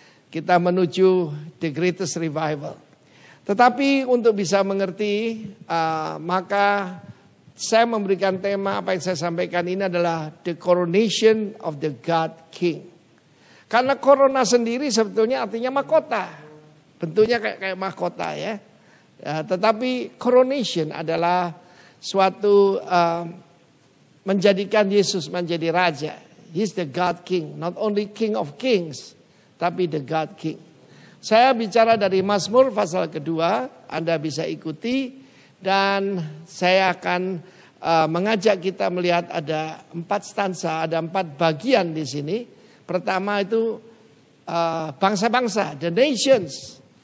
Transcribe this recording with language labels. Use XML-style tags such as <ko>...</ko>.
<id>Kita menuju</id> <en>the greatest revival.</en> <id>Tetapi untuk bisa mengerti, maka saya memberikan tema apa yang saya sampaikan ini adalah</id> <en>the coronation of the God King.</en> <id>Karena corona sendiri sebetulnya artinya mahkota. Bentuknya kayak mahkota ya. Tetapi coronation adalah suatu menjadikan Yesus menjadi raja.</id> <en>He's the God King, not only King of Kings, tapi the God King.</en> <id>Saya bicara dari Mazmur pasal kedua, Anda bisa ikuti. Dan saya akan mengajak kita melihat ada 4 stansa, ada 4 bagian di sini. Pertama itu bangsa-bangsa, the nations.</id>